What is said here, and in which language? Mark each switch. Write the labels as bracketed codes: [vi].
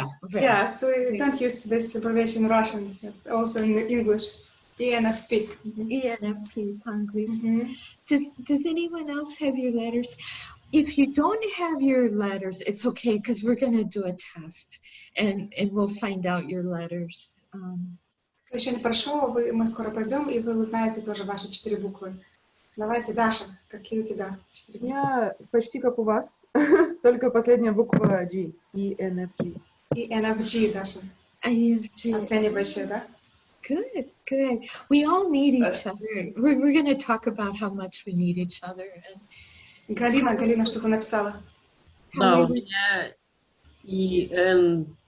[en] Yes, we don't use this abbreviation in Russian. Yes, also in English. ENFP. ENFP, [ru] по-английски. [en] Does anyone else have your letters? If you don't have your letters, it's okay, because we're going to do a test, and we'll find out your letters. [ru] Кто еще не прошел, мы скоро пройдем, и вы узнаете тоже ваши 4 буквы. Давайте, Даша, какие у тебя 4 буквы? У меня почти как у вас, только последняя буква G, ENFG. ENFG, Даша. INFG. Оценивающая, да? [en] Good, good. We all need each other. We're going to talk about how much we need each other. [ru] Галина что-то написала. Да, у меня ENTP.